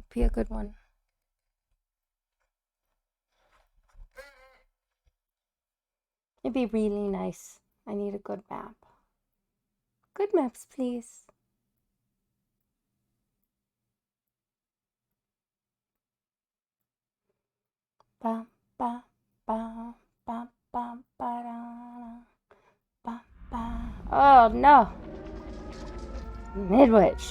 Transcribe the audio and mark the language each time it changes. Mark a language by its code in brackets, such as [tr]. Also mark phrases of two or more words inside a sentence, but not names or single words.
[en] Be a good one. It'd be really nice. I need a good map. Good maps, please. Ba ba ba ba ba ba da, ba ba. Oh no! Midwich.